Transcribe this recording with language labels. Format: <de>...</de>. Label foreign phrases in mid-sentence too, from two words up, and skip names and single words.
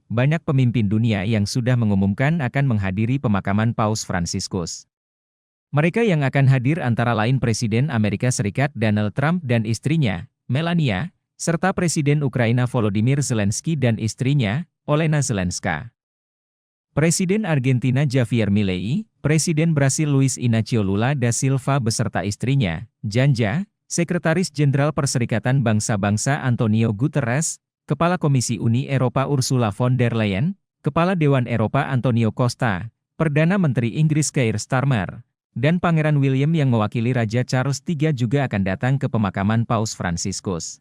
<id>Banyak pemimpin dunia yang sudah mengumumkan akan menghadiri pemakaman Paus Fransiskus. Mereka yang akan hadir antara lain Presiden Amerika Serikat Donald Trump dan istrinya, Melania, serta Presiden Ukraina Volodymyr Zelensky dan istrinya, Olena Zelenska. Presiden Argentina Javier Milei, Presiden Brasil Luiz Inácio Lula da Silva beserta istrinya, Janja, Sekretaris Jenderal Perserikatan Bangsa-Bangsa Antonio Guterres, Kepala Komisi Uni Eropa Ursula von der Leyen, Kepala Dewan Eropa Antonio Costa, Perdana Menteri Inggris Keir Starmer, dan Pangeran William yang mewakili Raja Charles III juga akan datang ke pemakaman Paus Fransiskus.</id>